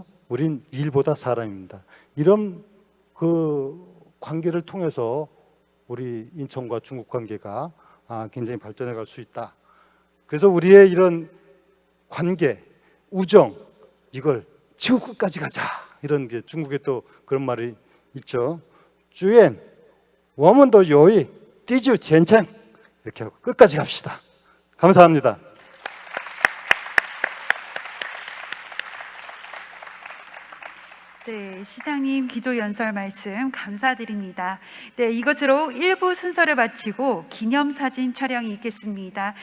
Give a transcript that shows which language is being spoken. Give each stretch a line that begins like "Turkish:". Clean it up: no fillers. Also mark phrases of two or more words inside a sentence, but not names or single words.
Korean: 우린 일보다 사람입니다. 이런 그 관계를 통해서 우리 인천과 중국 관계가 굉장히 발전해 갈 수 있다. 그래서 우리의 이런 관계, 우정, 이걸 지구 끝까지 가자. 이런 게 중국에 또 그런 말이 있죠. 주엔,
Chinese: 我们的友谊地久天长.
Korean: 이렇게 하고 끝까지 갑시다. 감사합니다. 네, 시장님 기조 연설 말씀 감사드립니다. 네, 이것으로 1부 순서를 마치고 기념사진 촬영이 있겠습니다.